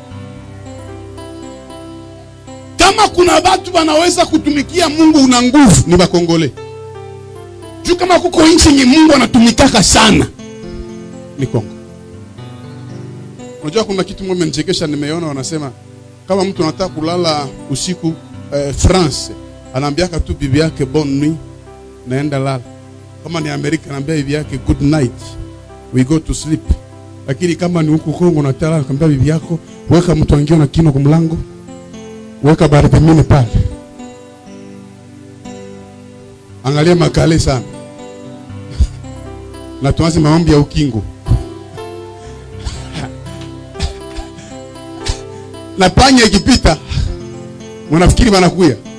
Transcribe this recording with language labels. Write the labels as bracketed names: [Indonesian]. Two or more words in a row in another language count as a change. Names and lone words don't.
[Swahili] Kama kuna watu wanaweza kutumikia Mungu una nguvu, ni Bakongole. Juu kama kuko nchi yenye Mungu anatumikaka sana, ni Kongo. Unajua kuna kitu mmoja mnichekesha, nimeona wanasema kama mtu anataka kulala usiku France, anaambiaka tu bibi yake [French] bonne nuit, [Swahili] naenda lala. Kama ni Amerika anaambia bibi yake [English] good night, we go to sleep. [Swahili] Lakini kama ni huko Kongo nataka kumwambia bibi yako weka mtu angio na kino kwa mlango, weka barabara pale. Angalia makale sana. Na tuanze maombi ya ukingo. Na panya ikipita wanafikiri wanakuya.